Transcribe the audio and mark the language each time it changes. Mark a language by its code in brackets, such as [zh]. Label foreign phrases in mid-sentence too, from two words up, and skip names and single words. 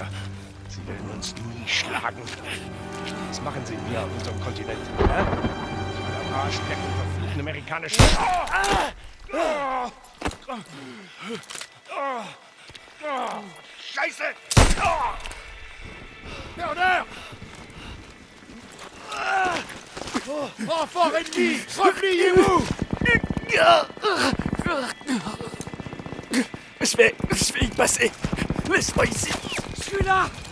[de] Sie werden uns nie schlagen. Was machen sie hier auf unserem Kontinent? Hä? Am Arschlecken verfluchten amerikanischen... Scheiße! Turner! [fr] Enfant ennemi! Repliez-vous! Je vais y passer. Laisse-moi ici. Je suis là!